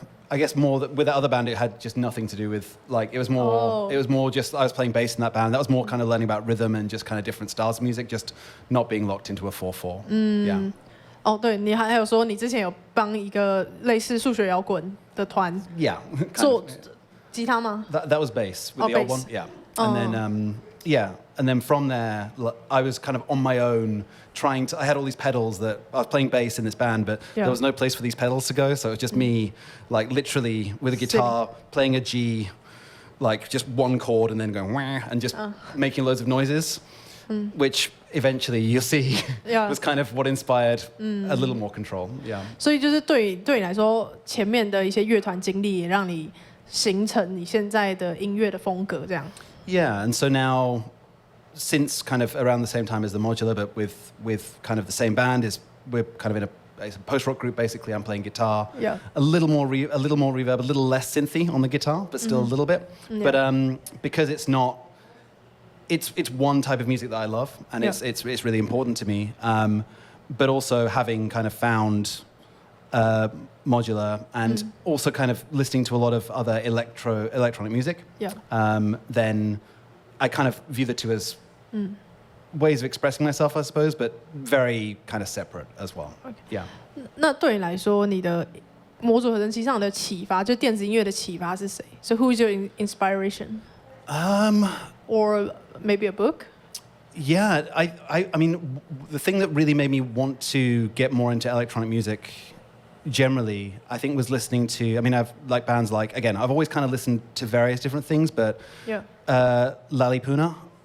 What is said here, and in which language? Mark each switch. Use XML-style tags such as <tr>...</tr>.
<en>I guess more that with that other band, it had just nothing to do with like it was more just I was playing bass in that band. That was more kind of learning about rhythm and just kind of different styles of music, just not being locked into a 4/4. Yeah.</en> <zh>哦，对，你还有说你之前有帮一个类似数学摇滚的团</zh> <en>Yeah.</en> <zh>做吉他吗？</zh> <en>That was bass with the old bass. one. Yeah. And then and then from there I was kind of on my own trying to I had all these pedals that I was playing bass in this band, but there was no place for these pedals to go, so it was just me like literally with a guitar playing a G, like just one chord and then going wah and just making loads of noises, which eventually you'll see was kind of what inspired a little more control. Yeah.</en> <zh>所以就是对你来说，前面的一些乐团经历也让你形成你现在的音乐的风格，这样。</zh> <en>Yeah, and so now, since kind of around the same time as the Modular, but with kind of the same band, we're kind of in a post-rock group. Basically, I'm playing guitar. Yeah. A little more reverb, a little less synthy on the guitar, but still a little bit. Yeah. But because it's not, it's one type of music that I love, and it's really important to me. But also having kind of found Modular and also kind of listening to a lot of other electronic music, then I kind of view the two as ways of expressing myself, I suppose, but very kind of separate as well. Okay. Yeah.</en> <zh>那对你来说，你的模组合成器上的启发，就电子音乐的启发是谁？</zh> <en>So who is your inspiration? Or maybe a book? Yeah, I mean, the thing that really made me want to get more into electronic music generally, I think, was listening to, I mean, I've like bands like, again, I've always kind of listened to various different things, but Lalipuna,</en>